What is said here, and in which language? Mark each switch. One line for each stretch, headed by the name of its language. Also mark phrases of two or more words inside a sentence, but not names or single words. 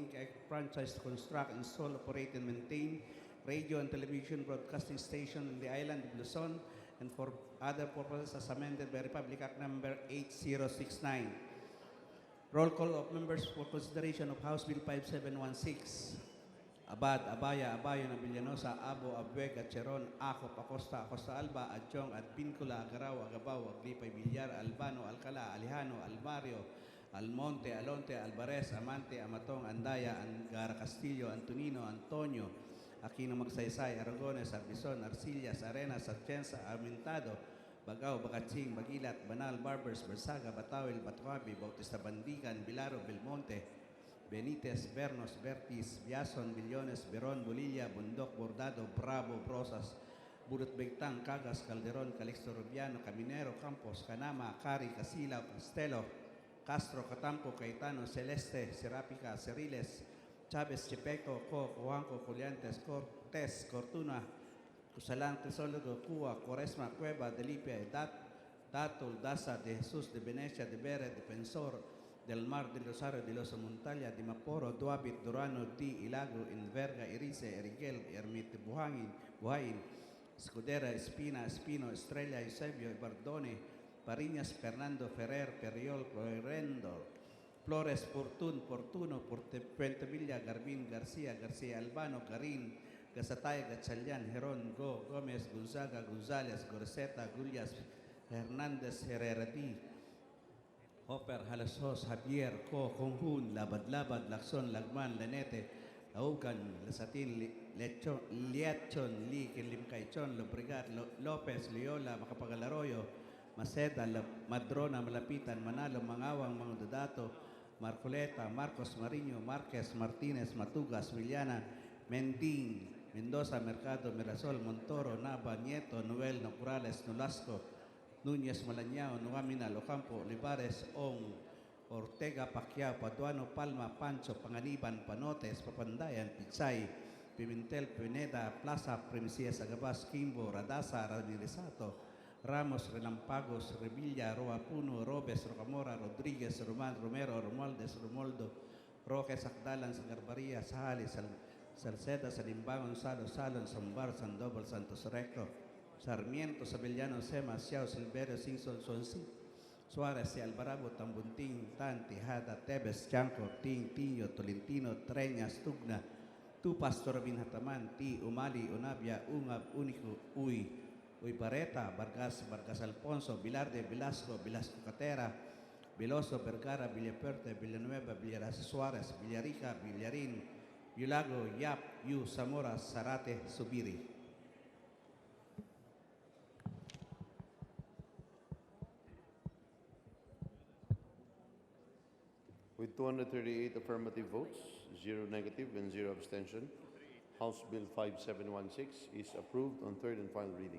English: a franchise to construct, install, operate, and maintain radio and television broadcasting station in the island of Luzon and for other purposes as amended by Republic Act Number 8069. Roll call of members for consideration of House Bill 5716. Abad, Abaya, Abayon, Villanosa, Abo, Abuega, Cheron, Acop, Acosta, Acosta Alba, Adjong, Advincula, Agaraw, Agabao, Aglipay, Villar, Albano, Alcala, Alejano, Almario, Almonte, Alonte, Alvarez, Amante, Amatong, Andaya, Angara Castillo, Antonino, Antonio, Aquino Magsaysay, Aragones, Arbison, Arcillas, Arenas, Atienza, Aumentado, Bagao, Bagatsing, Bagilat, Banal, Barbers, Bersaga, Batawil, Batuabi, Bautista Bandigan, Bilaro, Belmonte, Benitez, Bernos, Bertis, Biason, Billones, Beron, Bolilla, Bundok, Bordado, Bravo, Brosas, Burut Bectang, Cagas, Calderon, Calixto Rubiano, Caminero, Campos, Canama, Cari, Casila, Castelo, Castro, Catamco, Caetano, Celeste, Serapica, Ceriles, Chavez, Chepeco, Juanco, Coliantes, Cortés, Cortuna, Kusalan, Crisologo, Cua, Quaresma, Cueva, Delipia, Datul, Daza, de Jesús, de Venecia, de Bere, Defensor, del Mar, del Rosario, de los Montalia, de Maporo, Duabit, Durano, Di, Ilago, Inverga, Erice, Erigel, Ermite, Buhain, Escudera, Espina, Espino, Estrella, Eusebio, Bardone, Pariñas, Fernando, Ferrer, Periol, Florendo, Flores, Portuno, Puentevilla, Garbin, García, Albano, Garin, Gasatay, Gatchalian, Heron, Gómez, Gonzaga, González, Gorseta, Gullias, Hernández, Herrerati, Hopper, Halasos, Javier, Conjun, Labad, Lacson, Lagman, Lanete, Aucan, Lasatin, Liachon, Lee, Limcaichon, Lobrigat, Lopez, Liola, Macapagalaroyo, Maceda, Madrona, Malapitan, Manalo, Mangawang, Mangudadato, Marcoleta, Marcos Mariño, Marquez, Martínez, Matugas, Villana, Mendín, Mendoza, Mercado, Mirasol, Montoro, Nava, Nieto, Noel, Nocurales, Nolasco, Núñez, Malañao, Nuamina, Locampo, Olivares, Ong, Ortega, Pacquiao, Paduano, Palma, Pancho, Panganiban, Panotes, Papandayan, Pichay, Pimentel, Pineda, Plaza, Primicias, Agabas, Kimbo, Radasa, Ramirisato, Ramos, Relampagos, Revilla, Roa Puno, Robes, Rocamora, Rodríguez, Román, Romero, Romualdez, Romualdo, Roque, Sacdalan, Sagarbaria, Sahali, Salceda, Salimbangon, Salon, Sambar, Sandoval, Santos Recto, Sarmiento, Sabellano, Sema, Xiao, Silverio, Simpson, Sonsi, Suárez, Alvarado, Tambuntín, Tan, Tejada, Tebes, Chanco, Tiño, Tolentino, Treñas, Tugna, Tu Pastor Binhataman, Ti, Umali, Unabia, Ungab, Único, Uy Barreta, Vargas Alfonso, Vilarde, Velasco Catera, Veloso, Vergara, Villaperte, Villanueva, Villarasa Suárez, Villarica, Villarín, Yulago, Yap, Yu, Zamora, Zarate, Subiri. With 238 affirmative votes, 0 negative, and 0 abstention, House Bill 5716 is approved on third and final reading.